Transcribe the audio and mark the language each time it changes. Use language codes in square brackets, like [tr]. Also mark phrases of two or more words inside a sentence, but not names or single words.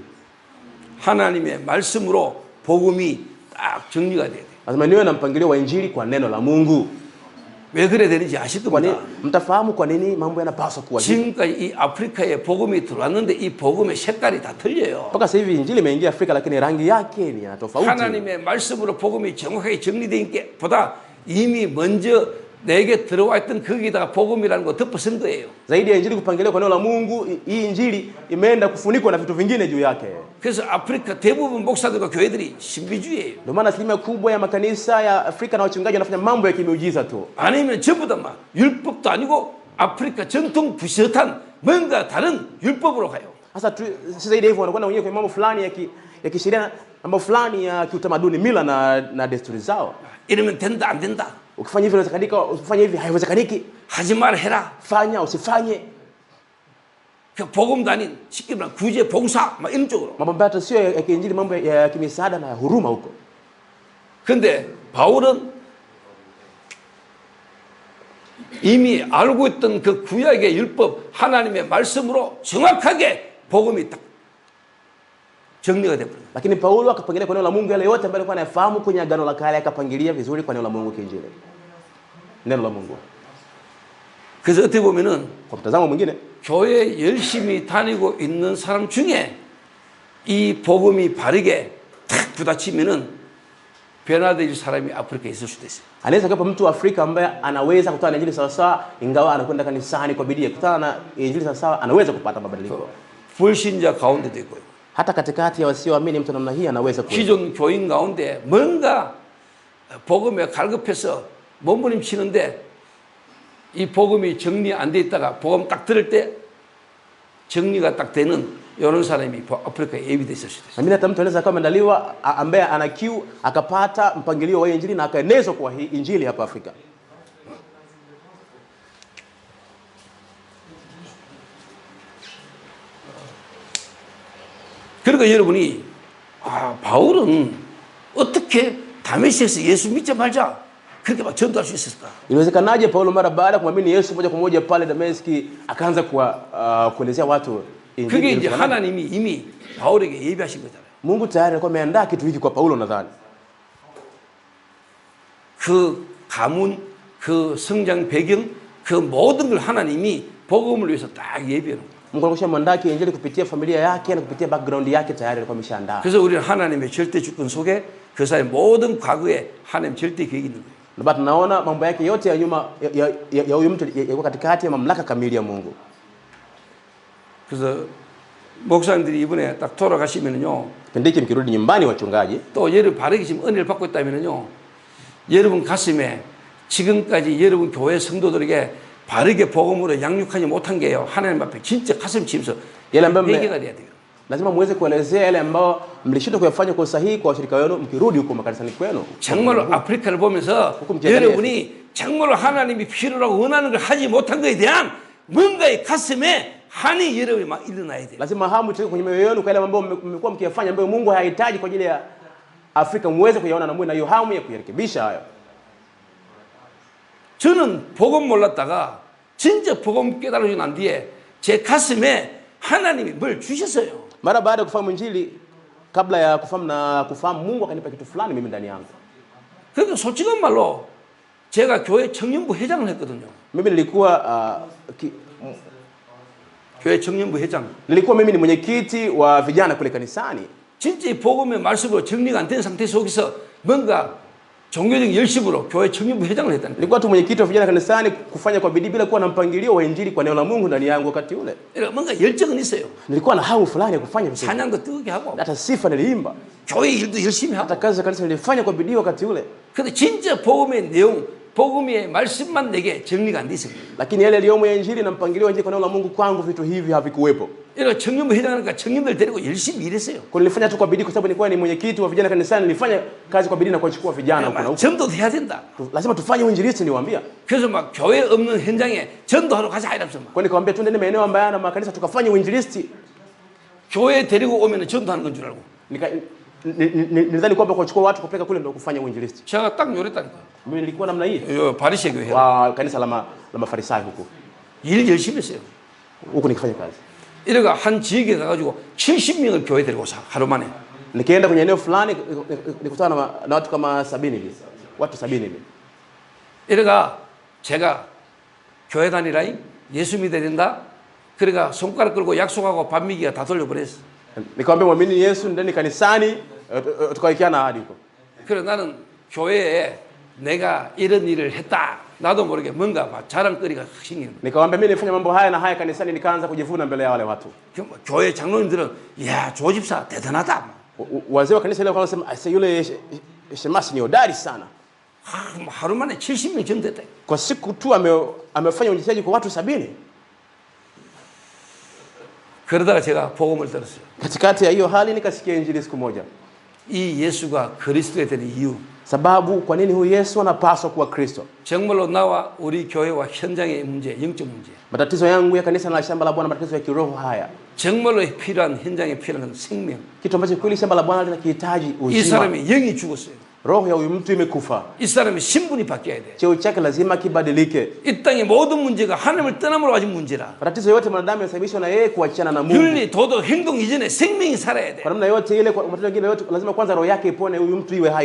[ko] 하나님의 말씀으로 복음이 딱 정리가 돼야 돼요. [sw] Lazima niwe na mpangilio wa injili kwa neno la Mungu. [ko] 왜 그래야 되는지 아실 [sw] Kwa nini? [ko] 겁니다. [sw] Mtafahamu kwa nini mambo yanapaswa kuwa hivi. [ko] 지금까지 이 아프리카에 복음이 들어왔는데 이 복음의 색깔이 다 틀려요. [sw] Mpaka sasa hivi injili imeingia Afrika, lakini rangi yake ni ya tofauti. [ko] 하나님의 말씀으로 복음이 정확하게 정리된 게 보다 이미 먼저 내게 들어와 있던 거기다가 복음이라는 거 덮어쓴 거예요. [sw] Zaidi ya injili kupangiliwa kwa neno la Mungu, hii injili imeenda kufunikwa na vitu vingine juu yake. [ko] 그래서 아프리카 대부분 목사들과 교회들이 신비주의예요. [sw] Ndio maana asilimia kubwa ya makanisa ya Afrika na wachungaji wanafanya mambo ya kimiujiza tu. [ko] 아니면 전부 다 막 율법도 아니고 아프리카 전통 비슷한 뭔가 다른 율법으로 가요. [sw] Sasa si zaidi hivyo, wanakwenda wenyewe kwenye mambo fulani ya kisheria, mambo fulani ya kiutamaduni, mila na desturi zao. [ko] 이러면 된다 안 된다. [sw] Ukifanya hivi inawezekanika, usifanye hivi haiwezekaniki. [ko] 하지 말 해라. [sw] Fanya usifanye. [ko] 그 복음도 아닌 쉽게 말하면 구제 봉사 막 이런 쪽으로. [sw] Mambo ambayo hata sio ya kiinjili, mambo ya kimisaada na ya huruma huko. [ko] 근데 바울은 이미 알고 있던 그 구약의 율법 하나님의 말씀으로 정확하게 복음이 딱 정리가 되버려요. [sw] Lakini Paulo akapangilia kwa neno la Mungu yale yote ambayo alikuwa anayafahamu kwenye agano la kale, akapangilia vizuri kwa neno la Mungu kiinjili. Neno la Mungu. [ko] 그래서 어떻게 보면은 [sw] Kwa mtazamo mwingine, [ko] 교회 열심히 다니고 있는 사람 중에 이 복음이 바르게 탁 부딪히면은 변화될 사람이 아프리카에 있을 수도 있어요. [sw] anaweza kuwa mtu wa Afrika ambaye anaweza kutana na injili sawa sawa, ingawa anakwenda kanisani kwa bidii kutana na injili sawa sawa, anaweza kupata mabadiliko. [ko] 불신자 가운데도 있고요. [sw] Hata katikati ya wasioamini mtu namna hii anaweza kuwepo. [ko] 기존 교인 가운데 뭔가 복음에 갈급해서 몸부림치는데 이 복음이 정리 안 돼 있다가 복음 딱 들을 때 정리가 딱 되는 이런 사람이 아프리카에 예비돼 있을 수도 있어요. [sw] Na mimi hata mtu anaweza kama ameandaliwa ambaye ana kiu akapata mpangilio wa injili na akaenezwa kwa hii injili hapa Afrika. [ko] 그러니까 여러분이 바울은 어떻게 다메섹에서 예수 믿자 말자 그렇게 막 전도할 수 있었을까? [sw] Inawezekanaje Paulo mara baada ya kumwamini Yesu moja kwa moja pale Dameski akaanza kuelezea watu injili? [ko] 그게 이제 하나님이 이미 바울에게 예비하신 거잖아요. [sw] Mungu tayari alikuwa ameandaa kitu hiki kwa Paulo nadhani. [ko] 그 가문, 그 성장 배경, 그 모든 걸 하나님이 복음을 위해서 딱 예비해 놓은 거예요. [sw] Mungu alikuwa ameandaa injili kupitia familia yake na kupitia background yake tayari alikuwa ameshaandaa. [ko] 그래서 우리는 하나님의 절대 주권 속에 그 사람의 모든 과거에 하나님 절대 계획이 있는 거예요. [sw] Na tunaona mambo yake yote ya nyuma ya huyu mtu yako katikati ya mamlaka kamili ya Mungu. [ko] 그래서 목사님들이 이번에 딱 돌아가시면은요. [sw] Pendiki mkirudi nyumbani wachungaji. [ko] 또 여러분 바르게 지금 은혜를 받고 있다면은요. 여러분 가슴에 지금까지 여러분 교회 성도들에게 바르게 복음으로 양육하지 못한 게요. 하나님 앞에 진짜 가슴 치면서 회개가 돼야 돼요. [sw] lazima muweze kuelezea yale ambao mlishindwa kuyafanya kwa usahihi kwa washirika wenu mkirudi huko makanisani kwenu. [ko] 정말로 아프리카를 보면서 여러분이 정말로 하나님이 필요라고 원하는 걸 하지 못한 것에 대한 뭔가의 가슴에 한이 여러분이 막 일어나야 돼요. [sw] lazima hamu itoke kwenye mioyo yenu kwa yale ambao mmekuwa mkiyafanya ambayo Mungu hahitaji kwa ajili ya Afrika muweze kuyaona na muwe na hiyo hamu ya kuyarekebisha hayo. [ko] 저는 복음 몰랐다가 진짜 복음 깨달아지고 난 뒤에 제 가슴에 하나님이 뭘 주셨어요. [sw] Mara baada ya kufahamu injili, kabla ya kufahamu Mungu akanipa kitu fulani mimi ndani yangu. [ko] 그러니까 솔직한 말로 제가 교회 청년부 회장을 했거든요. [sw] Mimi nilikuwa [ko] 교회 청년부 회장. [sw] nilikuwa mimi ni mwenyekiti wa vijana kule kanisani. [ko] 진짜 이 복음의 말씀으로 정리가 안 된 상태 속에서 뭔가 종교적 열심으로 교회 청년부 회장을 했다는 거예요. [sw] Nilikuwa tu mwenyekiti wa vijana kanisani kufanya kwa bidii bila kuwa na mpangilio wa injili kwa neno la Mungu ndani yangu wakati ule. [ko] 그러니까 뭔가 열정은 있어요. [sw] Nilikuwa na hamu fulani ya kufanya vitu. [ko] 찬양도 뜨겁게 하고 [sw] Hata sifa niliimba. [ko] 교회 일도 열심히 하고. [sw] Hata kazi za kanisa nilifanya kwa bidii wakati ule. [ko] 근데 진짜 복음의 내용, 복음의 말씀만 내게 정리가 안 돼 있어요. [sw] Lakini yale yaliyomo ya injili na mpangilio wa injili kwa neno la Mungu kwangu vitu hivi havikuwepo. [ko] 그러니까 청년부 회장하니까 청년들 데리고 열심히 일했어요. [sw] Kwa nilifanya tu kwa bidii kwa sababu nilikuwa ni mwenyekiti wa vijana kanisani, nilifanya kazi kwa bidii na kuchukua vijana huko na huko. [ko] 전도도 해야 된다. [sw] Lazima tufanye uinjilisti niwaambia. [ko] 그래서 막 교회 없는 현장에 전도하러 가자 이러면서 막. [sw] Kwa nikamwambia twende maeneo ambayo yana makanisa tukafanye uinjilisti. [ko] 교회 데리고 오면은 전도하는 건 줄 알고. [sw] Nilidhani kwamba kuchukua watu kupeleka kule ndio kufanya uinjilisti. [ko] 제가 딱 요랬다니까. [sw] Mimi nilikuwa namna hii. [ko] 바리새 교회. [sw] Wa kanisa la Mafarisayo huko. [ko] 일 열심히 했어요. [sw] Huko nikifanya kazi. [ko] 이래가 한 지역에 가가지고 70명을 교회 데리고 오사 하루 만에. [sw] Nikienda kwenye eneo fulani nikutana na watu kama 70 hivi. Watu 70 hivi. [ko] 이래가 제가 교회 다니라잉 예수 믿어야 된다. 그래가 손가락 끌고 약속하고 반미기가 다 돌려버렸어. [sw] Nikamwambia muamini Yesu ndani kanisani tukaikiana ahadi huko. [ko] 그래 나는 교회에 내가 이런 일을 했다. 나도 모르게 뭔가 막 자랑거리가 확 생기는 거야. [sw] Nikamwambia mimi nilifanya mambo haya na haya kanisani, nikaanza kujivuna mbele ya wale watu. [ko] 교회 장로님들은 야 조집사 대단하다. [sw] Wazee wa kanisa ile wanasema asa yule shemasi ni hodari sana. [ko] 하루 만에 70명 전도했다. [sw] Kwa siku tu amefanya uinjilishaji kwa watu 70. [ko] 그러다가 제가 복음을 들었어요. [sw] Katikati ya hiyo hali nikasikia injili siku moja. [ko] 이 예수가 그리스도에 되는 이유. [sw] Sababu kwa nini huyu Yesu anapaswa kuwa Kristo? [ko] 정말로 나와 우리 교회와 현장의 문제, 영적 문제. [sw] Matatizo yangu ya kanisa na shamba la Bwana, matatizo ya kiroho haya. [ko] 정말로 필요한 현장에 필요한 생명. [sw] Kitu ambacho kweli shamba la Bwana linakihitaji uzima. [ko] 이 사람이 영이 죽었어요. [sw] Roho ya huyu mtu imekufa. [ko] 이 사람의 신분이 바뀌어야 돼. [sw] Cheo chake lazima kibadilike. [ko] 이 땅의 모든 문제가 하나님을 떠남으로 가진 문제라. [sw] Matatizo yote mwanadamu yanasababishwa na yeye kuachana na Mungu. [ko] 윤리, 도덕, 행동 이전에 생명이 살아야 돼. [sw] Kwa namna yote ile, kwa matatizo mengine yote lazima kwanza roho yake ipone, huyu mtu iwe hai